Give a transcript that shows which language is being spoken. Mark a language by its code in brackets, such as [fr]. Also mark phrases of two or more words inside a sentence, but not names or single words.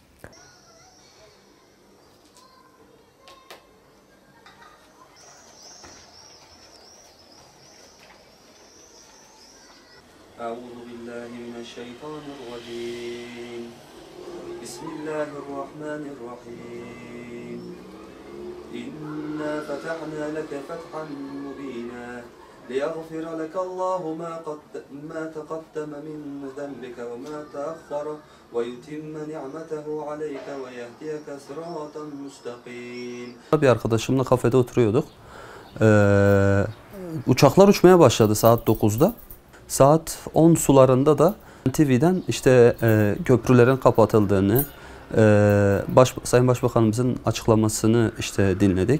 [ar] أعوذ بالله من الشيطان الرجيم. بسم الله الرحمن الرحيم. إنا فتحنا لك فتحا مبينا. ليغفر لك الله ما تقدم من ذنبك وما تأخر ويتم نعمته عليك ويهديك صراطا مستقيم. [tr] Bir arkadaşımla kafede oturuyorduk. Uçaklar uçmaya başladı saat 9'da. Saat 10 sularında da TV'den işte köprülerin kapatıldığını, Sayın Başbakanımızın açıklamasını işte dinledik.